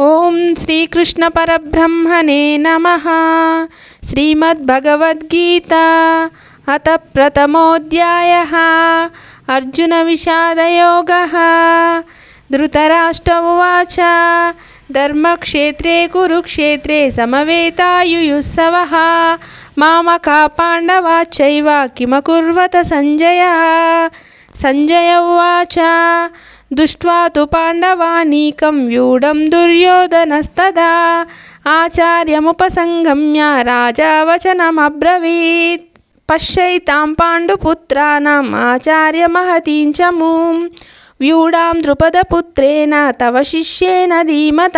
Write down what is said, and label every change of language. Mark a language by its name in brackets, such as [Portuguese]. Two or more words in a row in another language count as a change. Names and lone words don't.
[Sanskrit] ఓం శ్రీకృష్ణ పరబ్రహ్మణే నమః. శ్రీమద్భగవద్గీత అత ప్రథమోऽధ్యాయః. అర్జున విషాదయోగః. ధృతరాష్ట్ర ఉవాచ ధర్మక్షేత్రే కురుక్షేత్రే సమవేతాయుయుత్సవః మామకా పాండవాశ్చైవ కిమకుర్వత సంజయ. సంజయ ఉవాచ దృష్ట్వా తు పాండవానీకం వ్యూఢం దుర్యోధనస్తదా ఆచార్యముపసంగమ్య రాజా వచనమబ్రవీత్. పశ్యైతాం పాండుపుత్రాణం ఆచార్య మహతీం చ మూం వ్యూఢాం ద్రుపదపుత్రేణ తవ శిష్యేన ధీమతా.